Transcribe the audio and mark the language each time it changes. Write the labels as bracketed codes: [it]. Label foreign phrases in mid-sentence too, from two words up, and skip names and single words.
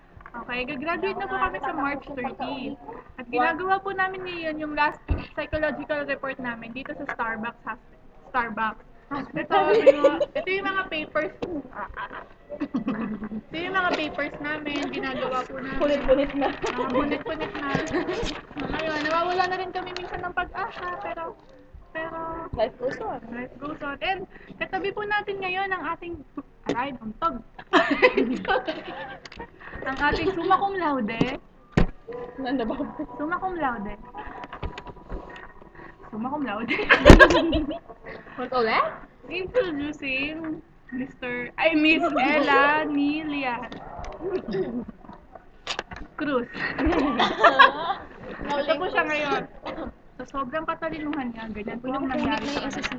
[tl] Okay, gagraduate na po kami sa March 30. At ginagawa po namin ngayon yung [en] last psychological report [tl] namin dito sa Starbucks. Ito yung mga papers. Ito yung mga papers namin, ginagawa po namin. Punit-punit na. Mga punit-punit na. Ngayon, nawawala na rin kami minsan ng pag-asa, pero [en] Life goes on. life goes on. [tl] And katabi po natin ngayon ang ating untog. Ang ating [la] summa cum laude. [tl] Nanda ba? [la] Summa cum laude. Summa cum laude. [tl] What ulit? [en] Introducing Miss Ella Nilia Cruz. [tl] Ito po siya ngayon. So, sobrang katalinuhan niya. Ganyan po yung nangyari sa kanila.